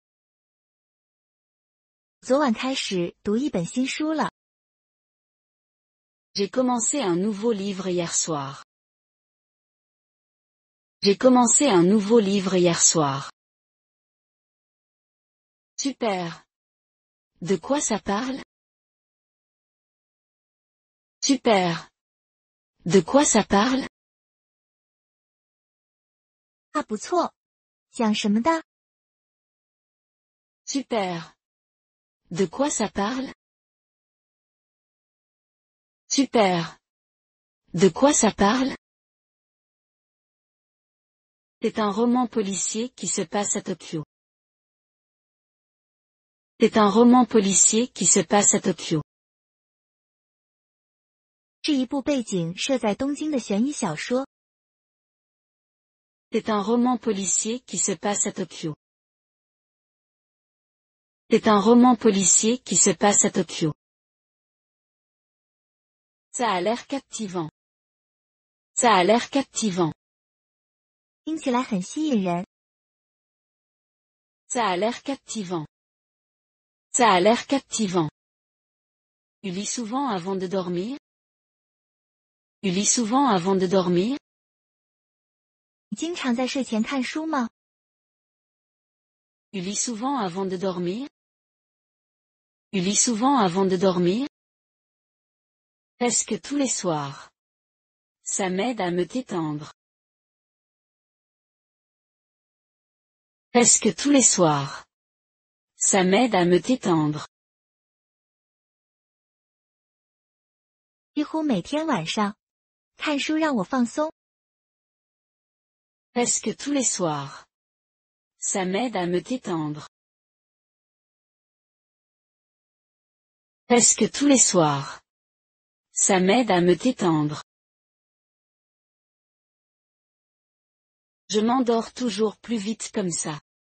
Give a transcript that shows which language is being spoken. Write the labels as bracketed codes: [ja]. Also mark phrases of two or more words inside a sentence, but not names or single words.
[zh] 昨晚开始读一本新书了。 [fr] J'ai commencé un nouveau livre hier soir. J'ai commencé un nouveau livre hier soir. Super. De quoi ça parle? Super. De quoi ça parle? [zh] 啊，不错。讲什么的？ [fr] Super. De quoi ça parle? Super. De quoi ça parle? C'est un roman policier qui se passe à Tokyo. C'est un roman policier qui se passe à Tokyo. [zh] 是一部背景设在东京的悬疑小说。 [fr] C'est un roman policier qui se passe à Tokyo. C'est un roman policier qui se passe à Tokyo. Ça a l'air captivant. Ça a l'air captivant. [zh] 听起来很吸引人。 [fr] Ça a l'air captivant. Ça a l'air captivant. Tu lis souvent avant de dormir? Tu lis souvent avant de dormir? [zh] 你经常在睡前看书吗？ [fr] Tu lis souvent avant de dormir? Tu lis souvent avant de dormir? Presque tous les soirs. Ça m'aide à me détendre. Presque tous les soirs. Ça m'aide à me détendre. [zh] 几乎每天晚上，看书让我放松。 [fr] Presque tous les soirs. Ça m'aide à me détendre. Presque tous les soirs. Ça m'aide à me détendre. Je m'endors toujours plus vite comme ça.